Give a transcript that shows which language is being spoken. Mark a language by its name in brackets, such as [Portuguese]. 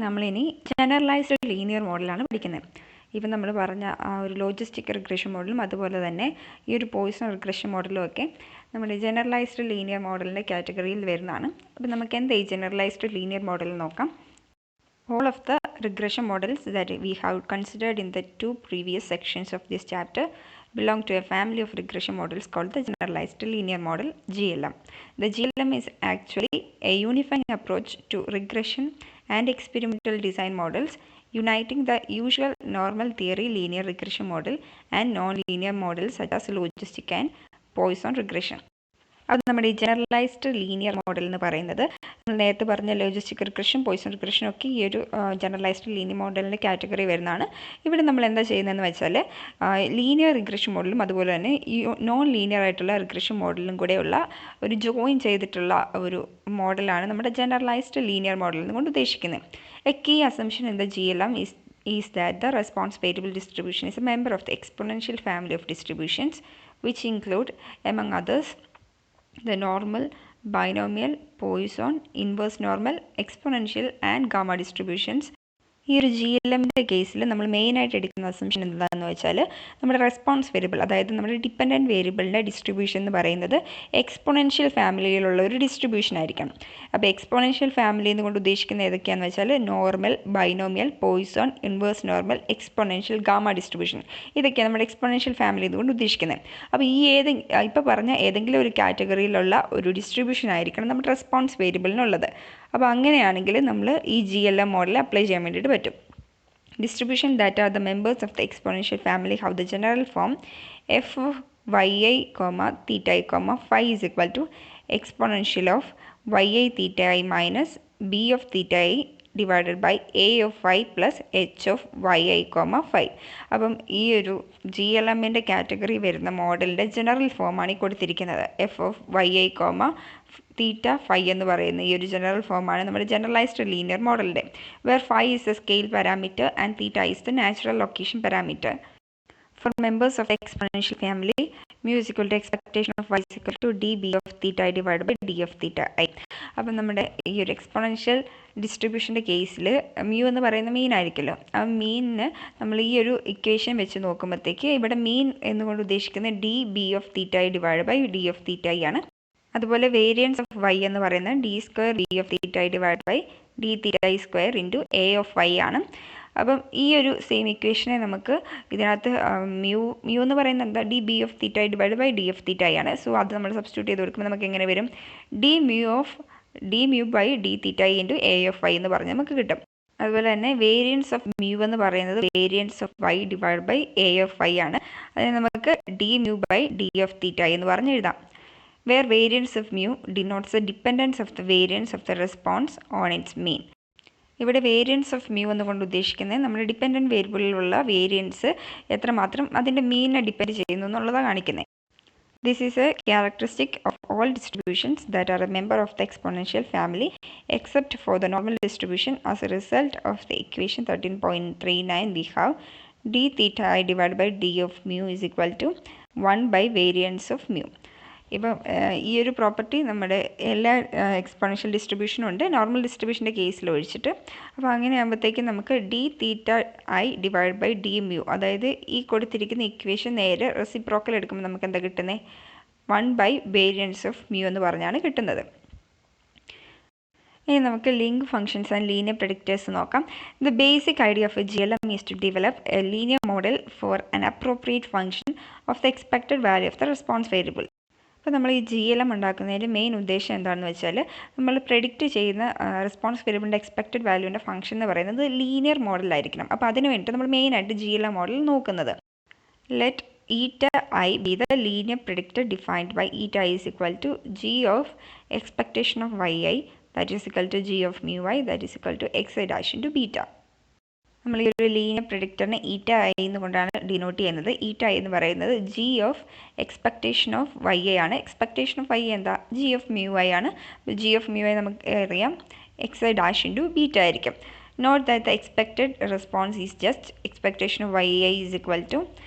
[Malayalam] നമ്മളിനി generalised linear മോഡലാണ് പഠിക്കുന്നത്. ഇപ്പം നമ്മൾ പറഞ്ഞ ആ ഒരു ലോജിസ്റ്റിക് റിഗ്രഷൻ മോഡലും അതുപോലെ തന്നെ ഈ ഒരു പോയിസൺ റിഗ്രഷൻ മോഡലും ഒക്കെ നമ്മുടെ ജനറലൈസ്ഡ് ലീനിയർ മോഡലിൻ്റെ കാറ്റഗറിയിൽ വരുന്നതാണ്. അപ്പം നമുക്ക് എന്താ ഈ ജനറലൈസ്ഡ് ലീനിയർ മോഡൽ നോക്കാം. [English] All of the regression models that we have considered in the two previous sections of this chapter belong to a family of regression models called the generalized linear model GLM. The GLM is actually a unifying approach to regression and experimental design models, uniting the usual normal theory linear regression model and non-linear models such as logistic and Poisson regression. [Malayalam] അത് നമ്മുടെ ഈ generalised linear model എന്ന് പറയുന്നത് നമ്മൾ നേരത്തെ പറഞ്ഞ logistic regression, Poisson റിഗ്രഷനും ഒക്കെ ഈ ഒരു ജനറലൈസ്ഡ് ലീനിയർ മോഡലിൻ്റെ കാറ്റഗറി വരുന്നതാണ്. ഇവിടെ നമ്മൾ എന്താ ചെയ്യുന്നതെന്ന് വെച്ചാൽ ലീനിയർ റിഗ്രഷൻ മോഡലും അതുപോലെ തന്നെ ഈ നോൺ ലീനിയർ ആയിട്ടുള്ള റിഗ്രഷൻ മോഡലും കൂടെയുള്ള ഒരു ജോയിൻ ചെയ്തിട്ടുള്ള ഒരു മോഡലാണ് നമ്മുടെ ജനറലൈസ്ഡ് ലീനിയർ മോഡൽ എന്നുകൊണ്ട് ഉദ്ദേശിക്കുന്നത്. [English] A key assumption in the GLM is that the response variable distribution is a member of the exponential family of distributions, which include, among others, the normal, binomial, Poisson, inverse normal, exponential and gamma distributions. [Malayalam] ഈ ഒരു GLMൻ്റെ കേസിൽ നമ്മൾ മെയിനായിട്ട് എടുക്കുന്ന assumption എന്താണെന്ന് വെച്ചാൽ നമ്മുടെ response variable, അതായത് നമ്മുടെ ഡിപ്പെൻഡൻറ്റ് വേരിയബിളിൻ്റെ ഡിസ്ട്രിബ്യൂഷൻ എന്ന് പറയുന്നത് എക്സ്പോണൻഷ്യൽ ഫാമിലിയിലുള്ള ഒരു ഡിസ്ട്രിബ്യൂഷൻ ആയിരിക്കണം. അപ്പോൾ എക്സ്പോണൻഷ്യൽ ഫാമിലി എന്നുകൊണ്ട് ഉദ്ദേശിക്കുന്നത് ഏതൊക്കെയാണെന്ന് വെച്ചാൽ normal, binomial, Poisson, inverse normal, exponential, gamma distribution, ഇതൊക്കെയാണ് നമ്മുടെ എക്സ്പോണൻഷ്യൽ ഫാമിലി എന്നുകൊണ്ട് ഉദ്ദേശിക്കുന്നത്. അപ്പോൾ ഈ ഇപ്പോൾ പറഞ്ഞ ഏതെങ്കിലും ഒരു കാറ്റഗറിയിലുള്ള ഒരു ഡിസ്ട്രിബ്യൂഷൻ ആയിരിക്കണം നമ്മുടെ റെസ്പോൺസ് വേരിയബിളിനുള്ളത്. അപ്പോൾ അങ്ങനെയാണെങ്കിൽ നമ്മൾ ഈ GLM മോഡൽ അപ്ലൈ ചെയ്യാൻ വേണ്ടിയിട്ട് പറ്റും. [English] Distribution that are the members of the exponential family have the general form f of yi, theta I, phi is equal to exponential of yi theta I minus b of theta I divided by a of phi plus h of yi, phi. [Malayalam] അപ്പം ഈ ഒരു GLMൻ്റെ category വരുന്ന മോഡലിൻ്റെ general ഫോമാണ് ഈ കൊടുത്തിരിക്കുന്നത്. F of yi, theta phi എന്ന് പറയുന്ന ഈ ഒരു ജനറൽ ഫോമാണ് നമ്മുടെ generalised linear മോഡലിൻ്റെ. [English] Where phi is a scale parameter and theta is the natural location parameter. For members of the exponential family, mu is equal to expectation of y is equal to db of theta I divided by d of theta I. [Malayalam] അപ്പം നമ്മുടെ ഈ ഒരു exponential ഡിസ്ട്രിബ്യൂഷൻ്റെ കേസിൽ mu എന്ന് പറയുന്ന മീൻ ആയിരിക്കുമല്ലോ. ആ മീനിന് നമ്മൾ ഈ ഒരു ഇക്വേഷൻ വെച്ച് നോക്കുമ്പോഴത്തേക്ക് ഇവിടെ മീൻ എന്നുകൊണ്ട് ഉദ്ദേശിക്കുന്നത് [English] db of theta I [Malayalam] divided by d of theta I ആണ്. അതുപോലെ വേരിയൻസ് ഓഫ് y എന്ന് പറയുന്നത് d square [English] b of theta I [Malayalam] divided by d theta I square into a of y ആണ്. അപ്പം ഈ ഒരു സെയിം ഇക്വേഷനെ നമുക്ക് ഇതിനകത്ത് മ്യൂ എന്ന് പറയുന്നത് എന്താ, D B of theta I divide by D of theta I ആണ്. സോ അത് നമ്മൾ സബ്സ്റ്റിറ്റ്യൂട്ട് ചെയ്ത് കൊടുക്കുമ്പോൾ നമുക്ക് എങ്ങനെ വരും, D mu by D theta I into a of y എന്ന് പറഞ്ഞ് നമുക്ക് കിട്ടും. അതുപോലെ തന്നെ വേരിയൻസ് ഓഫ് മ്യൂ എന്ന് പറയുന്നത് variance of y divide by a of y ആണ്. അതിന് നമുക്ക് D mu by D of theta I എന്ന് പറഞ്ഞ് എഴുതാം. [English] Where variance of mu denotes the dependence of the variance of the response on its mean. [Malayalam] ഇവിടെ variance of mu എന്നുകൊണ്ട് ഉദ്ദേശിക്കുന്നത് നമ്മുടെ ഡിപ്പെൻഡൻറ്റ് വേരിയബിളിലുള്ള വേരിയൻസ് എത്രമാത്രം അതിൻ്റെ മീനിനെ ഡിപ്പെൻഡ് ചെയ്യുന്നു എന്നുള്ളതാണ് കാണിക്കുന്നത്. [English] This is a characteristic of all distributions that are a member of the exponential family except for the normal distribution. As a result of the equation 13.39 we have d theta I divided by d of mu is equal to 1 by variance of mu. [Malayalam] ഇപ്പം ഈ ഒരു property നമ്മുടെ എല്ലാ exponential ഡിസ്ട്രിബ്യൂഷനും ഉണ്ട്, normal ഡിസ്ട്രിബ്യൂഷൻ്റെ കേസിൽ ഒഴിച്ചിട്ട്. അപ്പോൾ അങ്ങനെ ആകുമ്പോഴത്തേക്കും നമുക്ക് D theta I divide by D mu, അതായത് ഈ കൊടുത്തിരിക്കുന്ന ഇക്വേഷൻ നേരെ റെസിപ്രോക്കൽ എടുക്കുമ്പോൾ നമുക്ക് എന്താ കിട്ടുന്നത്, 1 ബൈ വേരിയൻസ് ഓഫ് മ്യൂ എന്ന് പറഞ്ഞാണ് കിട്ടുന്നത്. ഇനി നമുക്ക് ലിങ്ക് ഫംഗ്ഷൻസ് ആൻഡ് ലീനിയർ പ്രെഡിക്റ്റേഴ്സ് നോക്കാം. [English] The basic idea of a GLM is to develop a linear model for an appropriate function of the expected value of the response variable. [Malayalam] അപ്പോൾ നമ്മൾ ഈ GLM ഉണ്ടാക്കുന്നതിൻ്റെ main ഉദ്ദേശം എന്താണെന്ന് വെച്ചാൽ നമ്മൾ പ്രെഡിക്റ്റ് ചെയ്യുന്ന response വേരിയബിളിൻ്റെ expected വാല്യൂവിൻ്റെ function എന്ന് പറയുന്നത് ലീനിയർ മോഡലായിരിക്കണം. അപ്പോൾ അതിന് വേണ്ടിയിട്ട് നമ്മൾ മെയിനായിട്ട് GLM മോഡൽ നോക്കുന്നത്. [English] Let eta I be the linear predictor defined by eta I is equal to g of expectation of yi that is equal to g of mu I that is equal to xi dash into beta. [Malayalam] നമ്മൾ ഈ ഒരു linear പ്രെഡിക്റ്ററിനെ ഈറ്റ I എന്നുകൊണ്ടാണ് denote ചെയ്യുന്നത്. ഈറ്റ I എന്ന് പറയുന്നത് G of expectation of y ആണ്. Expectation of y എന്താ, ജി ഓഫ് മ്യൂ I ആണ്. ജി ഓഫ് മ്യൂ I നമുക്ക് അറിയാം xi ഡാഷ് ഇൻറ്റു ബീറ്റ ആയിരിക്കും. [English] note that the expected response is just expectation of yi is equal to